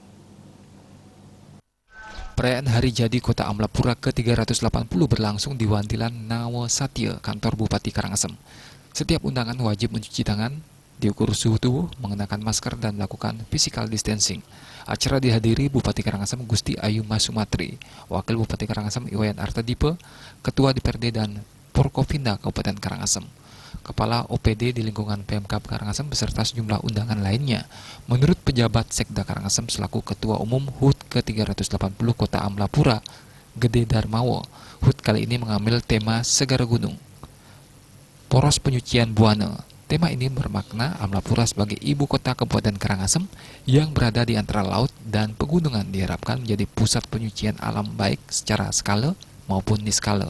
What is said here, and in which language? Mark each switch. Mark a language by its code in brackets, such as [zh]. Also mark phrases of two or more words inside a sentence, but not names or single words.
[id] Perayaan Hari Jadi Kota Amlapura ke-380 berlangsung di Wantilan Nawasatya, kantor Bupati Karangasem. Setiap undangan wajib mencuci tangan, diukur suhu tubuh, mengenakan masker, dan melakukan [en] physical distancing. [id] Acara dihadiri Bupati Karangasem Gusti Ayu Masumatri, Wakil Bupati Karangasem Iwayan Artadipe, Ketua DPRD dan Porkopinda Kabupaten Karangasem, Kepala OPD di lingkungan Pemkab Karangasem beserta sejumlah undangan lainnya. Menurut pejabat Sekda Karangasem selaku Ketua Umum HUT ke-380 Kota Amlapura, Gede Darmawo, HUT kali ini mengambil tema Segara Gunung, Poros Penyucian Buana. Tema ini bermakna Amlapura sebagai ibu kota Kabupaten Karangasem yang berada di antara laut dan pegunungan diharapkan menjadi pusat penyucian alam baik secara skala maupun niskala.